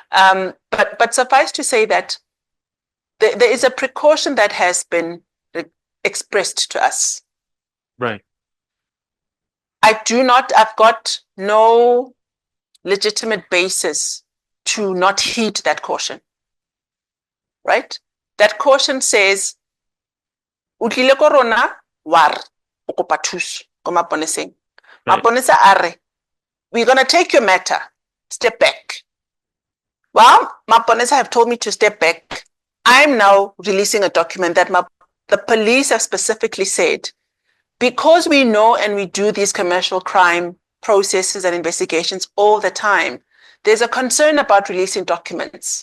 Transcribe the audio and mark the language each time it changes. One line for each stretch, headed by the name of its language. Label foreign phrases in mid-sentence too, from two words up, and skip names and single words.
English: But suffice to say that there is a precaution that has been expressed to us. Right. I've got no legitimate basis to not heed that caution. Right? That caution says,
Tswana: utlile ko rona war o kopa thuso ko maponeseng.
English: Maponesa are, we're going to take your matter. Step back. Well, Maponesa have told me to step back. I'm now releasing a document that the police have specifically said, because we know and we do these commercial crime processes and investigations all the time, there's a concern about releasing documents.